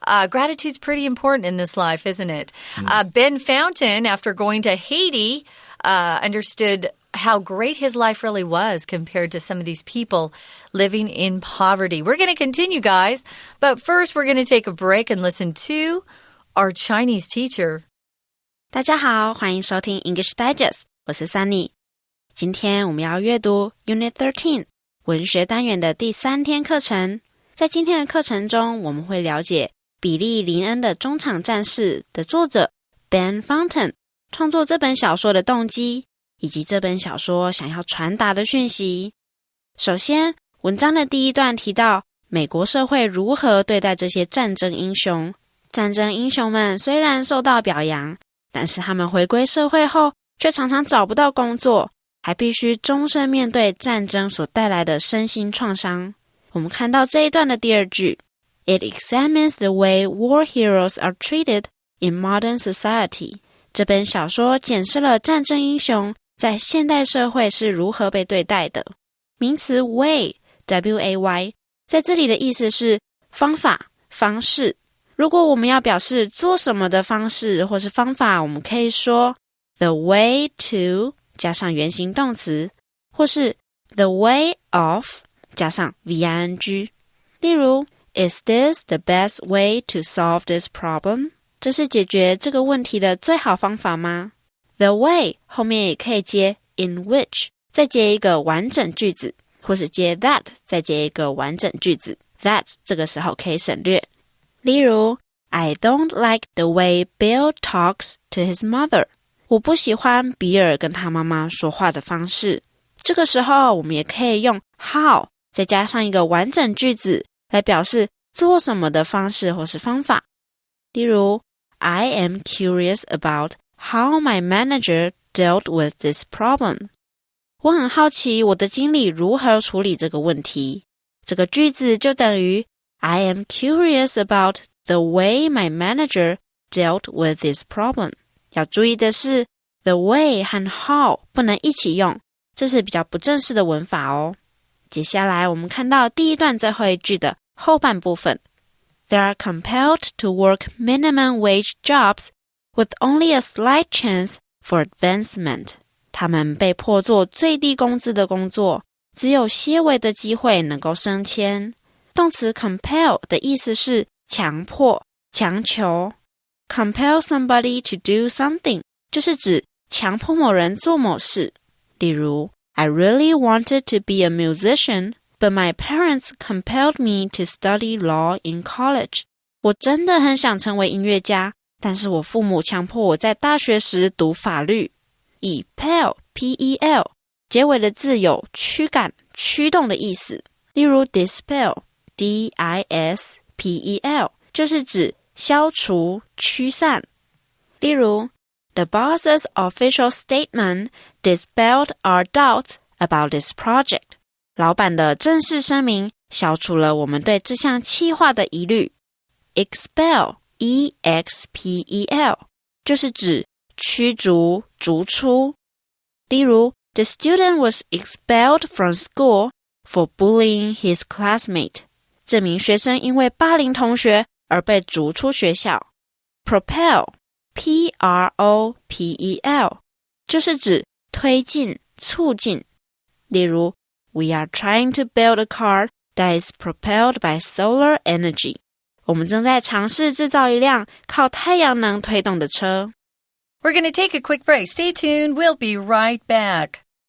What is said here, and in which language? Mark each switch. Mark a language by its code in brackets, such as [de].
[en] Gratitude's pretty important in this life, isn't it? Ben Fountain, after going to Haiti, understood how great his life really was compared to some of these people living in poverty. We're going to continue, guys, but first we're going to take a break and listen to our Chinese teacher. [zh] 大家好，欢迎收听 English Digest， 我是 Sunny。今天我们要阅读 Unit 13 文学单元的第3天课程。在今天的课程中，我们会了解比利·林恩的中场战事的作者 Ben Fountain 创作这本小说的动机，以及这本小说想要传达的讯息。首先，文章的第一段提到美国社会如何对待这些战争英雄。战争英雄们虽然受到表扬，但是他们回归社会后却常常找不到工作，还必须终身面对战争所带来的身心创伤。我们看到这一段的第二句 [en] It examines the way war heroes are treated in modern society。 [zh] 这本小说检视了战争英雄在现代社会是如何被对待的。名词 way W-A-Y 在这里的意思是方法、方式。如果我们要表示做什么的方式或是方法，我们可以说 the way to 加上原形动词，或是 the way of 加上 VING。例如 [en] Is this the best way to solve this problem？ [zh] 这是解决这个问题的最好方法吗？The way 后面也可以接 in which 再接一个完整句子，或是接 that 再接一个完整句子， that 这个时候可以省略。例如 [en] I don't like the way Bill talks to his mother。 [zh] 我不喜欢比尔跟他妈妈说话的方式。这个时候我们也可以用 how 再加上一个完整句子来表示做什么的方式或是方法。例如 [en] I am curious about how my manager dealt with this problem。 [zh] 我很好奇我的经理如何处理这个问题。这个句子就等于 [en] I am curious about the way my manager dealt with this problem。 [zh] 要注意的是 the way 和 how 不能一起用，这是比较不正式的文法哦。接下来我们看到第一段最后一句的后半部分 [en] They are compelled to work minimum wage jobs with only a slight chance for advancement. [zh] 他们被迫做最低工资的工作，只有些微的机会能够升迁。动词 compel 的意思是强迫、强求。 [en] Compel somebody to do something [zh] 就是指强迫某人做某事。例如 [en] I really wanted to be a musician, but my parents compelled me to study law in college. [zh] 我真的很想成为音乐家，但是我父母强迫我在大学时读法律。以 pel, P-E-L 结尾的字有驱赶、驱动的意思。例如 dispel, D-I-S-P-E-L 就是指消除、驱散。例如 [en] The boss's official statement dispelled our doubts about this project. [zh] 老板的正式声明消除了我们对这项企划的疑虑。 Expel, E-X-P-E-L 就是指驱逐、逐出。例如 [en] The student was expelled from school for bullying his classmate. [zh] 这名学生因为霸凌同学而被逐出学校。 Propel, P-R-O-P-E-L 就是指推进、促进。例如 [en] We are trying to build a car that is propelled by solar energy. [zh] 我们正在尝试制造一辆靠太阳能推动的车。 [en] We're going to take a quick break. Stay tuned. We'll be right back.